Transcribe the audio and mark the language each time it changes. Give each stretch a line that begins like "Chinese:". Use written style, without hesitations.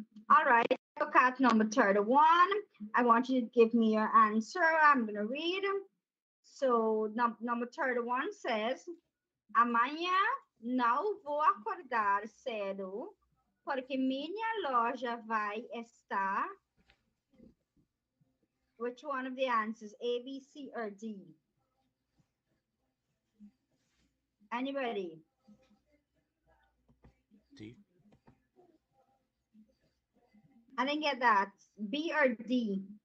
English: All right, look at number 31. I want you to give me your answer. I'm going to read. So, number 31 says,
Portuguese: amanhã não vou acordar cedo, porque minha loja vai estar.
English: Which one of the answers? A, B, C, or D? Anybody? D. I didn't get that. B or D?